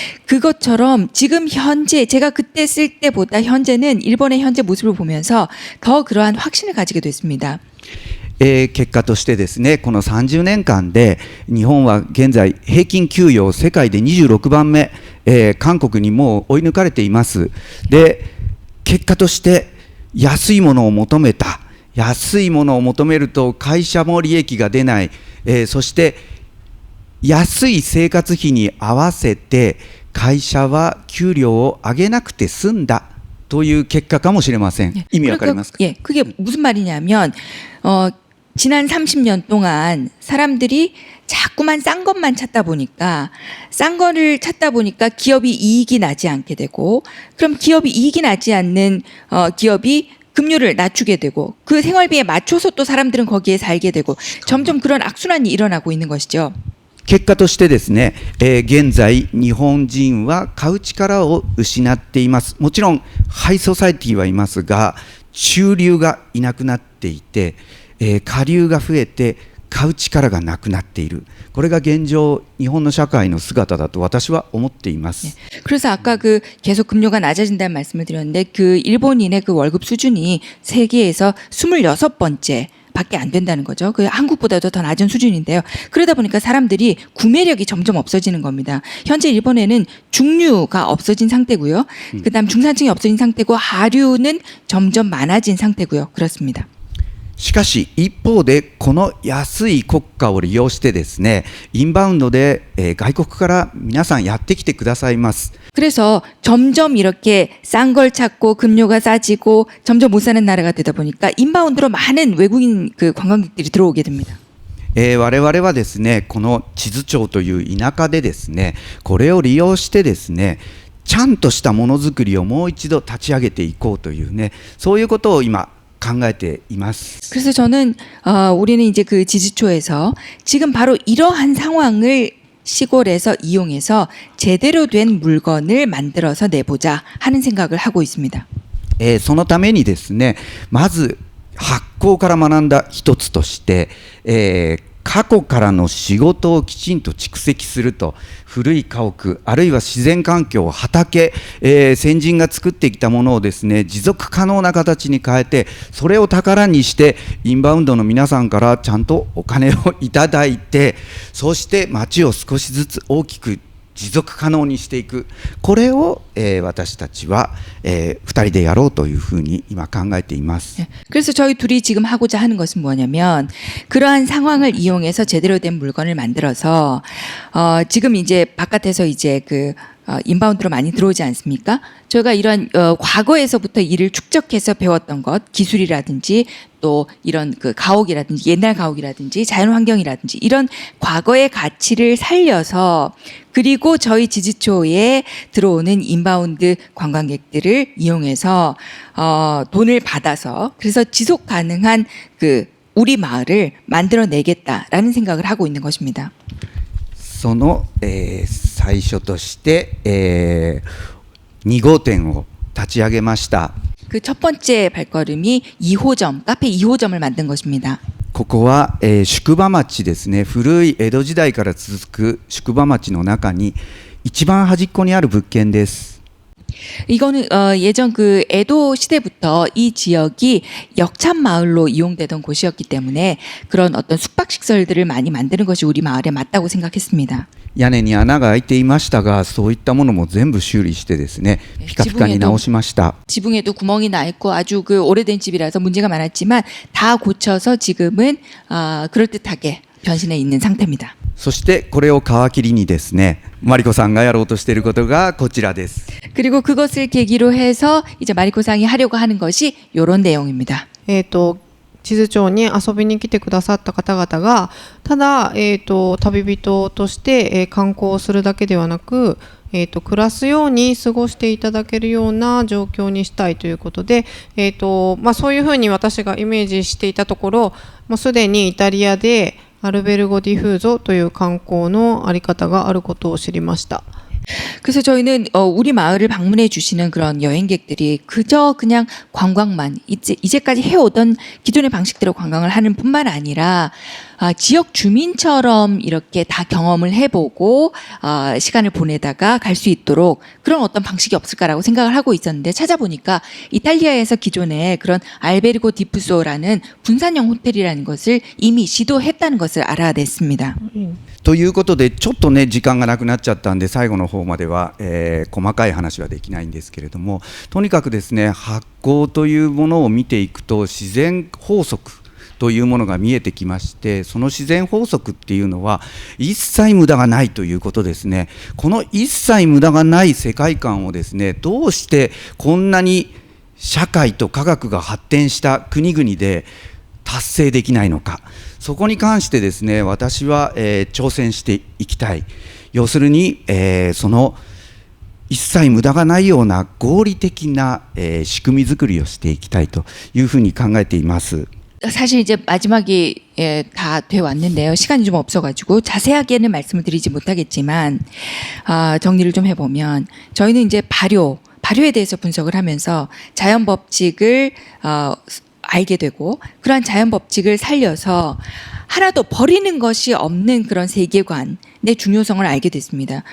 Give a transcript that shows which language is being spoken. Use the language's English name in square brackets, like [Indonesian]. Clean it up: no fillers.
[Korean] 그것처럼 지금 현재 제가 그때 쓸 때보다 현재는 일본의 현재 모습을 보면서 더 그러한 확신을 가지게 됐습니다. [Japanese] 結果としてですね、この30年間で日本は現在平均給与世界で26番目、韓国にもう追い抜かれています。で、結果として安いものを求めた。安いものを求めると会社も利益が出ない。そして安い生活費に合わせて会社は給料を上げなくて済んだという結果かもしれません。意味わかりますか？ [Korean] 예, 그게 무슨 말이냐면 지난 30년 동안 사람들이 자꾸만 싼 것만 찾다 보니까 싼 거를 찾다 보니까 기업이 이익이 나지 않게 되고 그럼 기업이 이익이 나지 않는 기업이 급료를 낮추게 되고 그 생활비에 맞춰서 또 사람들은 거기에 살게 되고 점점 그런 악순환이 일어나고 있는 것이죠. [Japanese] 結果としてですね、現在日本人は買う力を失っています。もちろんハイソサイティはいますが、中流がいなくなっていて、下流が増えて買う力がなくなっている。これが現状日本の社会の姿だと私は思っています。 [Korean] 그래서 아까 그 계속 급료가 낮아진다는 말씀을 드렸는데 그 일본인의 그 월급 수준이 세계에서 26번째 밖에 안 된다는 거죠. 그 한국보다도 더 낮은 수준인데요. 그러다 보니까 사람들이 구매력이 점점 없어지는 겁니다. 현재 일본에는 중류가 없어진 상태고요. 그다음 중산층이 없어진 상태고 하류는 점점 많아진 상태고요. 그렇습니다. [Japanese] しかし一方でこの安い国家を利用してですね、インバウンドで、外国から皆さんやってきてくださいます。 [Korean] 그래서 점점 이렇게 싼 걸 찾고 급료가 싸지고 점점 못 사는 나라가 되다 보니까 인바운드로 많은 외국인 그 관광객들이 들어오게 됩니다. [Japanese] 我々はですね、この地図町という田舎でですね、これを利用してですね、ちゃんとしたものづくりをもう一度立ち上げていこうというね、そういうことを今考えています。 [Korean] 그래서 저는 우리는 이제 그 지지초에서 지금 바로 이러한 상황을 시골에서 이용해서 제대로 된 물건을 만들어서 내보자 하는 생각을 하고 있습니다. [Japanese] そのためにですね、まず発酵から学んだ一つとして、過去からの仕事をきちんと蓄積すると、古い家屋あるいは自然環境、畑、先人が作ってきたものをですね、持続可能な形に変えて、それを宝にしてインバウンドの皆さんからちゃんとお金をいただいて、そして町を少しずつ大きく持続可能にしていく、これを、私たちは、2人でやろうというふうに今考えています。 [Korean] 그래서 저희 둘이 지금 하고자 하는 것은 뭐냐면 그러한 상황을 이용해서 제대로 된 물건을 만들어서 지금 이제 바깥에서 이제 그 인바운드로 많이 들어오지 않습니까? 저희가 이런 과거에서부터 일을 축적해서 배웠던 것, 기술이라든지 또 이런 그 가옥이라든지 옛날 가옥이라든지 자연환경이라든지 이런 과거의 가치를 살려서 그리고 저희 지지초에 들어오는 인바운드 관광객들을 이용해서 돈을 받아서 그래서 지속 가능한 그 우리 마을을 만들어내겠다라는 생각을 하고 있는 것입니다. [Japanese] その、最初として、2号店を立ち上げました。 [Korean] 그 첫 번째 발걸음이 2호점, 카페 2호점을 만든 것입니다. [Japanese] ここは、宿場町ですね。古い江戸時代から続く宿場町の中に一番端っこにある物件です。 [Korean] 이거는 예전 그 에도 시대부터 이 지역이 역참 마을로 이용되던 곳이었기 때문에 그런 어떤 숙박 시설들을 많이 만드는 것이 우리 마을에 맞다고 생각했습니다. [Japanese] 屋根に穴が開いていましたが、そういったものも全部修理してですね、ピカピカに直しました。 [Korean] 지붕에도 구멍이 나 있고 아주 그 오래된 집이라서 문제가 많았지만 다 고쳐서 지금은 그럴듯하게 변신해 있는 상태입니다. [Japanese] そしてこれを皮切りにですね、マリコさんがやろうとしていることがこちらです。 [Korean] 그리고 그것을 계기로 해서 이제 마리코상이 하려고 하는 것이 이런 내용입니다. [Japanese] 地図町に遊びに来てくださった方々がただ、旅人として、観光するだけではなく、暮らすように過ごしていただけるような状況にしたいということで、そういうふうに私がイメージしていたところ、もうすでにイタリアでアルベルゴ・ディフーゾという観光のあり方があることを知りました。 [Korean] 그래서 저희는 우리 마을을 방문해 주시는 그런 여행객들이 그저 그냥 관광만 이제까지 해오던 기존의 방식대로 관광을 하는 뿐만 아니라 지역 주민처럼 이렇게 다 경험을 해보고 시간을 보내다가 갈 수 있도록 그런 어떤 방식이 없을까라고 생각을 하고 있었는데 찾아보니까 이탈리아에서 기존에 그런 알베르고 디푸소라는 분산형 호텔이라는 것을 이미 시도했다는 것을 알아냈습니다. [Japanese] ということでちょっとね時間がなくなっちゃったんで最後の方までは、細かい話はできないんですけれども、とにかくですね発酵というものを見ていくと自然法則というものが見えてきまして、その自然法則っていうのは一切無駄がないということですね。この一切無駄がない世界観をですね、どうしてこんなに社会と科学が発展した国々で達成できないのか、そこに関してですね私は、挑戦していきたい。要するに、その一切無駄がないような合理的な、仕組み作りをしていきたいというふうに考えています。 [Korean] 사실 이제 마지막이 다 돼 왔는데요. 시간이 좀 없어가지고 자세하게는 말씀을 드리지 못하겠지만 정리를 좀 해보면 저희는 이제 발효에 대해서 분석을 하면서 자연 법칙을 알게 되고 그러한 자연 법칙을 살려서 하나도 버리는 것이 없는 그런 세계관의 중요성을 알게 됐습니다.